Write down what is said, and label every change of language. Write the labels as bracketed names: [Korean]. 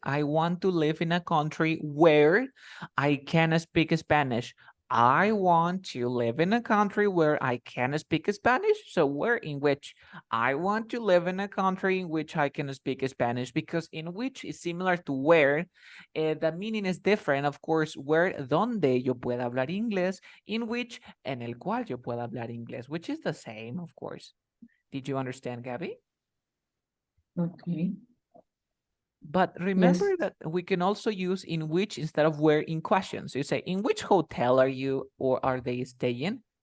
[English] I want to live in a country where I can speak Spanish. I want to live in a country where I can speak Spanish. So where, in which? I want to live in a country in which I can speak Spanish, because in which is similar to where. The meaning is different. [Spanish] Of course, where, donde yo pueda hablar inglés, in which, en el cual yo pueda hablar inglés, [English] which is the same, of course. Did you understand, Gabby? okay. But remember that we can also use in which instead of where in questions. So you say, in which hotel are you or are they staying?